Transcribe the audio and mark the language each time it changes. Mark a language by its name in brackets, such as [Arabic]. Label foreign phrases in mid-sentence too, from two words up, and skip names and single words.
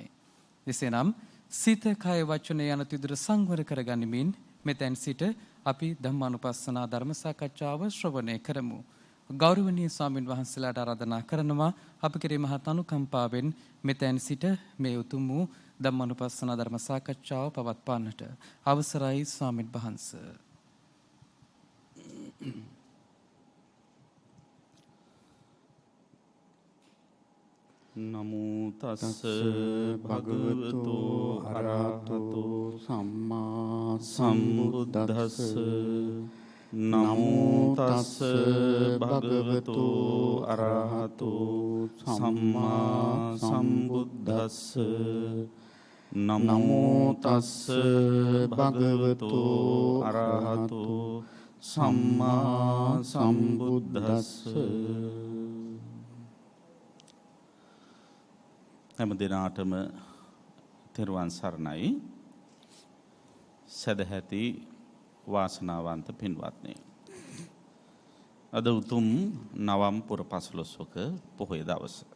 [Sinhala] එසේනම් සිත කය වචන යන තිදුර සංවර කරගනිමින් මෙතෙන් සිට අපි ධම්මානුපස්සනා ධර්ම සාකච්ඡාව ශ්‍රවණය කරමු. ගෞරවනීය ස්වාමීන් වහන්සේලාට ආරාධනා කරනවා අප කෙරෙහි මහත් අනුකම්පාවෙන් මෙතෙන් සිට මේ උතුම් වූ ධම්මානුපස්සනා ධර්ම සාකච්ඡාව පවත්වන්නට අවසරයි ස්වාමීන් වහන්සේ. [Pali] නමෝ තස්ස භගවතු අරහතෝ සම්මා සම්බුද්දස්ස. නමෝ තස්ස භගවතු අරහතෝ සම්මා සම්බුද්දස්ස. නමෝ තස්ස භගවතු අරහතෝ සම්මා සම්බුද්දස්ස. [Sinhala] හැම දිනාටම තෙරුවන් සරණයි. සදැහැති වාසනාවන්ත පින්වත්නි, අද උතුම් නවම් පුර පසළොස්වක පොහොය දවස.